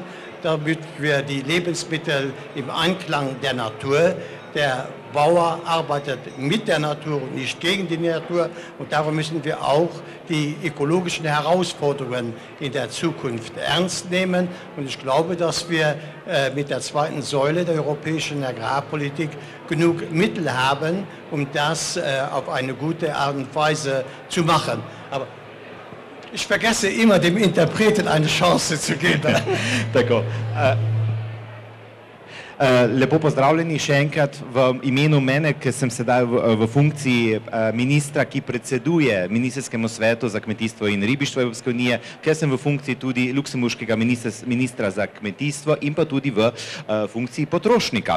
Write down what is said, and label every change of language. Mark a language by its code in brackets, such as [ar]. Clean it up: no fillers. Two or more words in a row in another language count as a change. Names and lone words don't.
[de] damit wir die Lebensmittel im Einklang der Natur, der Bauer arbeitet mit der Natur und nicht gegen die Natur und darum müssen wir auch die ökologischen Herausforderungen in der Zukunft ernst nehmen und ich glaube, dass wir mit der zweiten Säule der europäischen Agrarpolitik genug Mittel haben, um das auf eine gute Art und Weise zu machen. Aber ich vergesse immer, dem Interpreten eine Chance zu geben. [sl] Tako. Lepo pozdravljeni še enkrat v imenu mene, ker sem sedaj v funkciji ministra, ki predseduje Ministrskemu svetu za kmetijstvo in ribištvo Evropske unije, ker sem v funkciji tudi luksemburškega ministra za kmetijstvo in pa tudi v funkciji potrošnika.